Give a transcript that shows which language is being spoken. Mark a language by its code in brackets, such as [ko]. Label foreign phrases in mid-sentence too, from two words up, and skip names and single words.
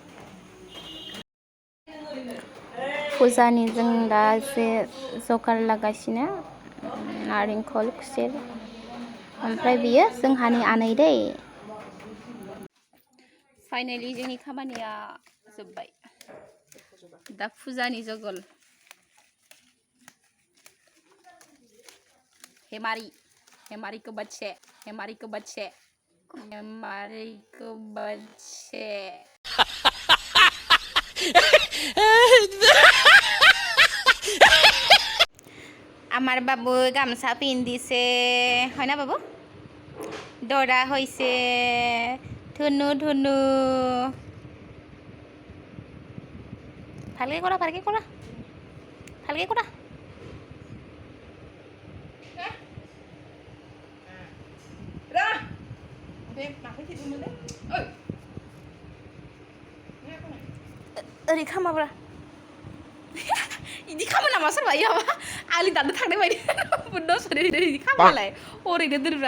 [brx] फुजानि जों दा एसे जगार लागासिनो, नारेंखल खुसेर, ओमफ्राय बियो जोंहानि आनै दै। फाइनालि जोंनि खामानिया जोब्बाय, दा फुजानि जगल। हेमारिखौ बच्चे [as] আমার বাবু গামছা পিন্ধিছে, হয় না বাবু? দৰা হৈছে ধুনু ধুনু। ভালকে কৰা, ভালকে কৰা, ভালকে কৰা। [brx] ओरै खामाब्रा इदि खामो नामा सोरबा इयाबा आलि दाननो थांनाय बायदि इदि खामोलाय ओरैनो दोनब्रा।